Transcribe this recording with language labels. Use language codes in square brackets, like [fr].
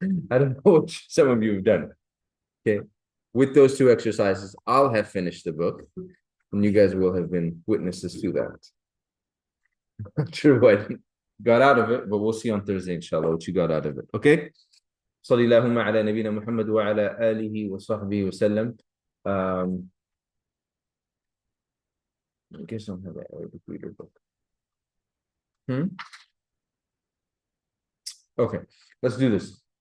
[en] I don't know what some of you have done. Okay. With those 2 exercises, I'll have finished the book, and you guys will have been witnesses to that. I'm not sure what got out of it, but we'll see on Thursday, inshallah, what you got out of it. Okay? [ar] صلى اللهم على نبينا محمد وعلى آله وصحبه وسلم. [en] I guess I don't have an Arabic reader book. Okay, let's do this.